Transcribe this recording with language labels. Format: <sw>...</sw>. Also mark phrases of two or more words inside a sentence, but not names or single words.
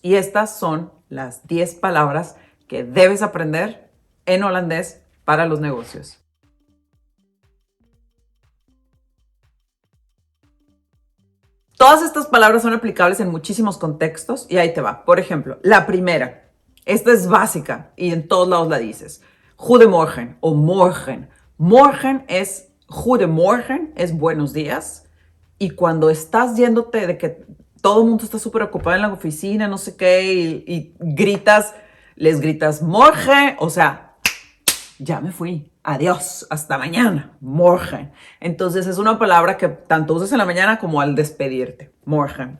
<es>Y estas son las 10 palabras que debes aprender en holandés para los negocios. Todas estas palabras son aplicables en muchísimos contextos y ahí te va. Por ejemplo, la primera, esta es básica y en todos lados la dices.</es> <nl>Goedemorgen o morgen.</nl> <es>Morgen es goedemorgen, es buenos días. Y cuando estás yéndote de que todo el mundo está súper ocupado en la oficina, no sé qué, y gritas, les gritas morgen, o sea, ya me fui. Adiós, hasta mañana, morgen. Entonces es una palabra que tanto usas en la mañana como al despedirte, morgen.</es>